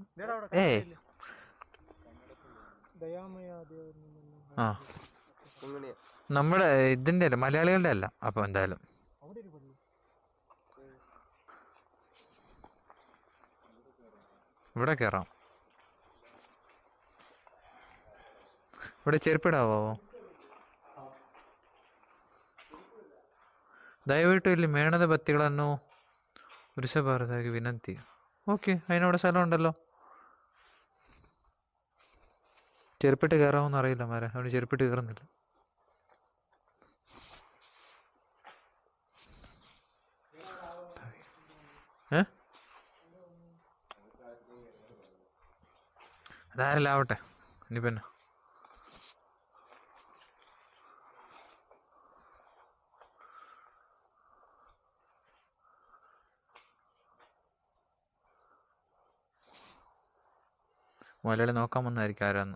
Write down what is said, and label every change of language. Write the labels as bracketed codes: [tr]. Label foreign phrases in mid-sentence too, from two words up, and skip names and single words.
[ml] ആ നമ്മുടെ ഇതിന്റെ അല്ല, മലയാളികളുടെ അല്ല. അപ്പൊ എന്തായാലും ഇവിടെ കയറാം. ഇവിടെ ചെരുപ്പിടാവോ? [kn] ದಯವಿಟ್ಟು ಇಲ್ಲಿ ಮೇಣದ ಬತ್ತಿಗಳನ್ನು ಉರಿಸಬಾರದಾಗಿ ವಿನಂತಿ. [ml] ഓക്കെ, അതിനവിടെ സ്ഥലം ഉണ്ടല്ലോ. ചെരുപ്പിട്ട് കയറാമെന്ന് അറിയില്ല മാരെ, അവന് ചെരുപ്പിട്ട് കയറുന്നില്ല. അതാരല്ല ആവട്ടെ, ഇനി പിന്നെ മലയാളി നോക്കാൻ വന്നായിരിക്കും ആരാന്ന്.